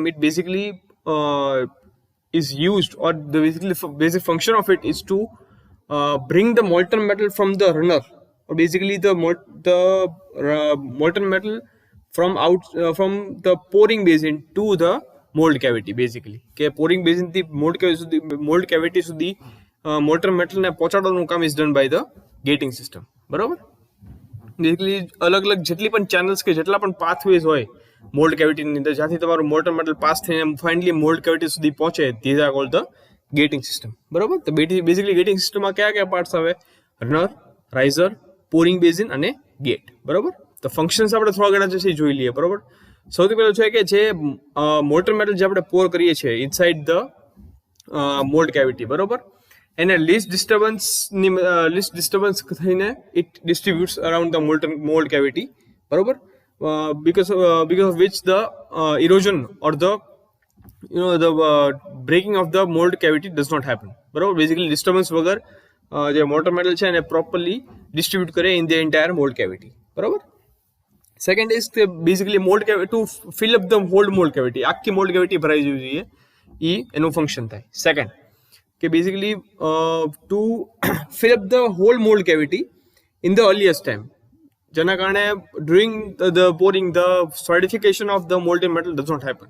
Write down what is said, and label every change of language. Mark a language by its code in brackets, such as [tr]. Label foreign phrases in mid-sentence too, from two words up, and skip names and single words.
[en] It basically is used, or the basic function of it is to bring the molten metal from the runner, or basically the molten metal from the pouring basin to the mold cavity. Basically, કે pouring basin થી mold cavity સુધી molten metal [gu] ને પહોંચાડવાનું કામ [en] is done by the gating system. [gu] બરાબર? બેઝિકલી અલગ અલગ જેટલી પણ ચેનલ્સ કે જેટલા પણ પાથવેઝ હોય મોલ્ડ કેવિટીની અંદર, જ્યાંથી તમારું [en] molten metal [gu] પાસ થઈને ફાઇનલી [en] mold cavity [gu] સુધી પહોંચે, [en] these are called the gating system. [gu] બરાબર? તો બેઝિકલી ગેટિંગ સિસ્ટમમાં કયા પાર્ટ્સ આવે? રનર, રાઇઝર, [en] pouring basin [gu] અને ગેટ. બરાબર? તો ફંક્શન્સ આપણે થોડા ઘણા જે છે જોઈ લઈએ. બરાબર? સૌથી પહેલું છે કે જે [en] molten metal [gu] જે આપણે પોર કરીએ છીએ [en] inside the mold cavity, [gu] બરાબર, એને [en] least disturbance [gu] થઈને [en] it distributes around the mold cavity. [gu] બરાબર? [en] because of which the erosion or the breaking of the mold cavity does not happen. [gu] બરાબર? બેઝિકલી ડિસ્ટર્બન્સ વગર જે [en] molten metal [gu] છે એને પ્રોપરલી ડિસ્ટ્રીબ્યુટ કરે [en] in the entire mold cavity. [gu] બરાબર? [en] second is કે basically mold cavity to fill up the whole mold cavity, [gu] આખી મોલ્ડ કેવિટી ભરાઈ જવી જોઈએ, એ એનું ફંક્શન થાય. [en] સેકન્ડ કે basically to fill up the whole mold cavity in the earliest time, [gu] જેના કારણે [en] during the pouring the solidification of the molten metal does not happen.